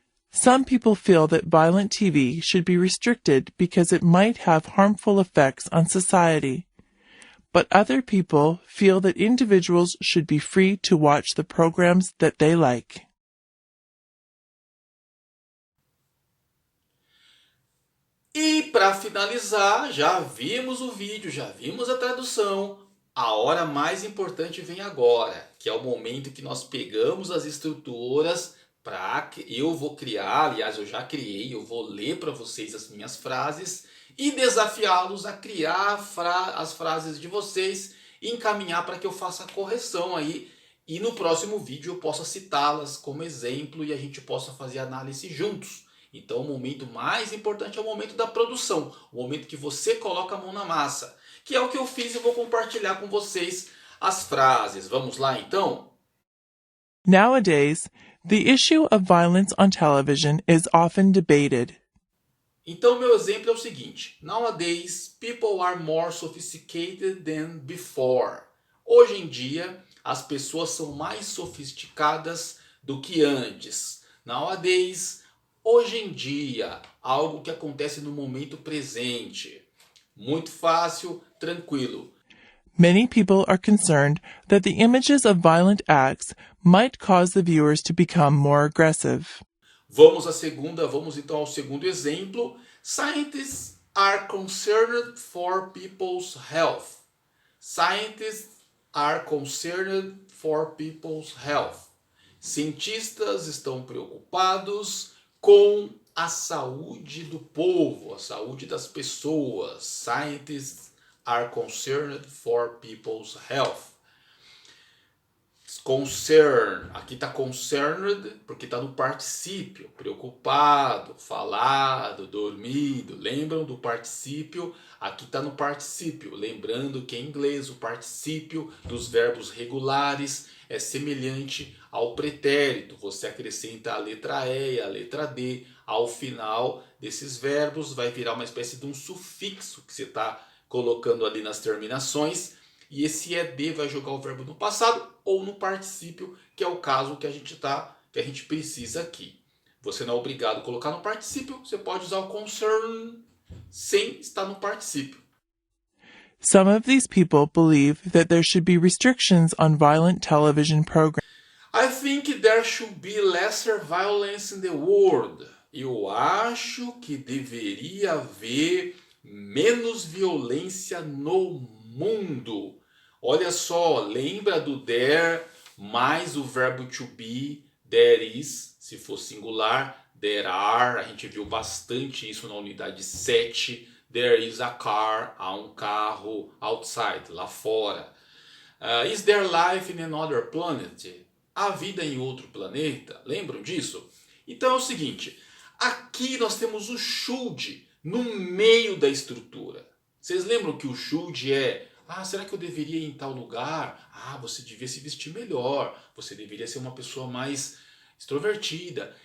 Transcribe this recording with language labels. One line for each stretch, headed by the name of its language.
English: Some people feel that violent TV should be restricted because it might have harmful effects on society. But other people feel that individuals should be free to watch the programs that they like.
Portuguese: E para finalizar, já vimos o vídeo, já vimos a tradução. A hora mais importante vem agora, que é o momento que nós pegamos as estruturas para eu vou criar, aliás eu já criei, eu vou ler para vocês as minhas frases e desafiá-los a criar as frases de vocês e encaminhar para que eu faça a correção aí e no próximo vídeo eu possa citá-las como exemplo e a gente possa fazer análise juntos. Então o momento mais importante é o momento da produção, o momento que você coloca a mão na massa, que é o que eu fiz e vou compartilhar com vocês as frases. Vamos lá então?
English: Nowadays, the issue of violence on television is often debated.
Portuguese: Então meu exemplo é o seguinte:
English: Nowadays, people are more sophisticated than before.
Portuguese: Hoje em dia, as pessoas são mais sofisticadas do que antes. Nowadays, hoje em dia, algo que acontece no momento presente. Muito fácil, tranquilo.
English: Many people are concerned that the images of violent acts might cause the viewers to become more aggressive.
Portuguese: Vamos então ao segundo exemplo.
English: Scientists are concerned for people's health. Scientists are concerned for people's health.
Portuguese: Cientistas estão preocupados com a saúde do povo, a saúde das pessoas.
English: Scientists are concerned for people's health.
Portuguese: Concern, aqui está concerned porque está no particípio, preocupado, falado, dormido. Lembram do particípio? Aqui está no particípio, lembrando que em inglês o particípio dos verbos regulares é semelhante ao pretérito. Você acrescenta a letra E e a letra D ao final desses verbos, vai virar uma espécie de um sufixo que você está colocando ali nas terminações. E esse ED vai jogar o verbo no passado ou no particípio, que é o caso que a gente precisa aqui. Você não é obrigado a colocar no particípio, você pode usar o concern sem estar no particípio.
English: Some of these people believe that there should be restrictions on violent television programs. I think there should be lesser violence in the world.
Portuguese: Eu acho que deveria haver menos violência no mundo. Olha só, lembra do there mais o verbo to be, there is, se for singular, there are, a gente viu bastante isso na unidade 7,
English: there is a car,
Portuguese: há um carro
English: outside,
Portuguese: lá fora.
English: Is there life in another planet?
Portuguese: Há vida em outro planeta? Lembram disso? Então é o seguinte, aqui nós temos o should no meio da estrutura. Vocês lembram que o should é: será que eu deveria ir em tal lugar? Você devia se vestir melhor, você deveria ser uma pessoa mais extrovertida.